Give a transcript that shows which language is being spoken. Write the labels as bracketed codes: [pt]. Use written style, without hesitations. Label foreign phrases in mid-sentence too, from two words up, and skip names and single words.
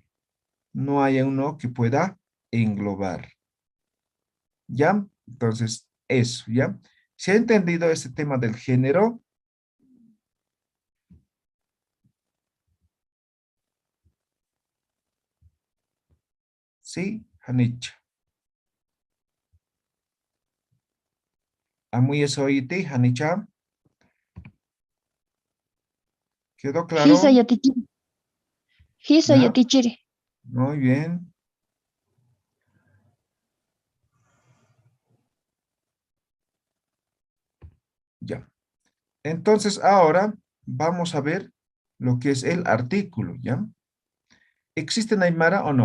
[es] No hay uno que pueda englobar, ¿ya? Entonces, eso, ¿ya? ¿Se ha entendido este tema del género? Sí, [ay] Hanicha. [es] Amuy eso oíte, Hanicha. ¿Quedó [ay] Hisa [es] claro? [ay] yatichiri. Hisa [es] ¿Ya? [ay] yatichiri. [es] Muy bien. Ya. Entonces, ahora vamos a ver lo que es el artículo, ¿ya? ¿Existe en Aymara o no?